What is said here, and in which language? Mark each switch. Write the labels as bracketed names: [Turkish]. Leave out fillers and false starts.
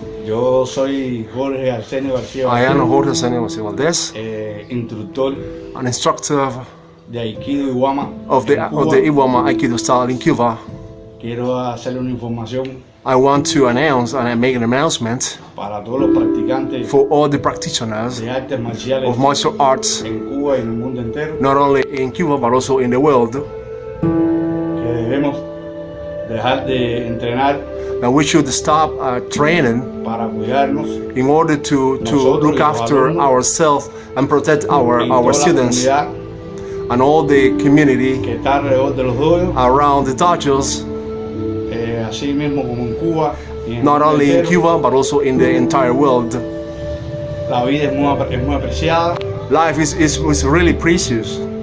[Spanish] Yo soy Jorge Arsenio García. [English] I am Jorge Arsenio Valdez, [Spanish] Instructor [English] an instructor [Spanish] de Aikido Iwama [English] of the Iwama Aikido style in Cuba. [Spanish] Quiero hacerle una información [English] I want to announce and I make an announcement [Spanish] para todos los practicantes [English] for all the practitioners [Spanish] de artes marciales [English] of martial arts, [Spanish] en Cuba y en el mundo entero, [English] not only in Cuba but also in the world, [Spanish] que debemos dejar de entrenar [English] and we should stop training [Spanish] para cuidarnos [English] in order to look after ourselves and protect [Spanish] y [English] our [Spanish] toda la [English] students [Spanish] comunidad [English] and all the community [Spanish] que está alrededor de los dojos, [English] around the dojos, [Spanish] así mismo como en Cuba y en el [English] not [Spanish] mundo [English] only in [Spanish] entero. [English] Cuba but also in the entire world. [Spanish] La vida es muy apreciada [English] Life is really precious,